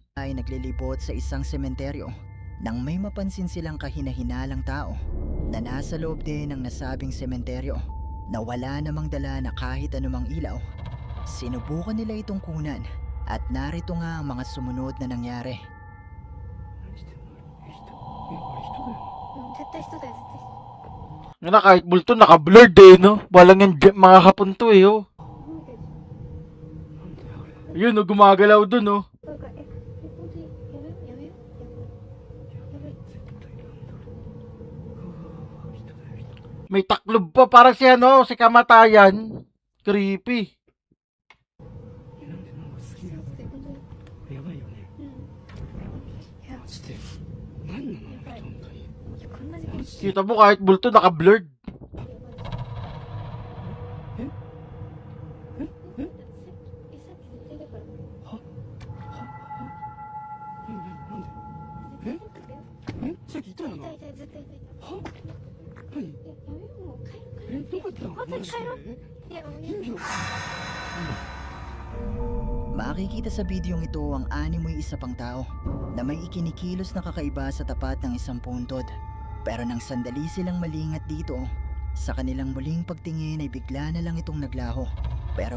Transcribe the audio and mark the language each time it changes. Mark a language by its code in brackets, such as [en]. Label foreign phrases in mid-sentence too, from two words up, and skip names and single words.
[tl] ay naglilibot sa isang sementeryo nang may mapansin silang kahina-hinalang tao na nasa loob din ng nasabing sementeryo na wala namang dala na kahit anumang ilaw. Sinubukan nila itong kunan at narito nga ang mga sumunod na nangyari. [ja] 絶対人だよ、絶対人。 [tl] Nga na, kahit multo, naka-blurred eh, no? Walang yan mga kapunto eh, oh. Ayun, oh, gumagalaw dun, oh. [ja] なんか本当にやめよう。やばい。 [tl] May taklob pa, parang si ano, si kamatayan. Creepy. [ja] 本当に。やばいよね。うん。いや、マジで。何なのやばい。本当に。いやこんな時間。 [tl] Kita mo, kahit multo, naka-blurred. [ja] さっき絶対だから。なんでえさっきいたよな。痛い痛い、絶対痛い。は何いや、やめよう、もう帰ろう、帰ろう。どこ行ったの本当に帰ろう。いや、もうやめよう。 [tl] Makikita sa bidyong ito ang animoy isa pang tao na may ikinikilos na kakaiba sa tapat ng isang puntod. Pero nang sandali silang malingat dito, sa kanilang muling pagtingin ay bigla na lang itong naglaho. Pero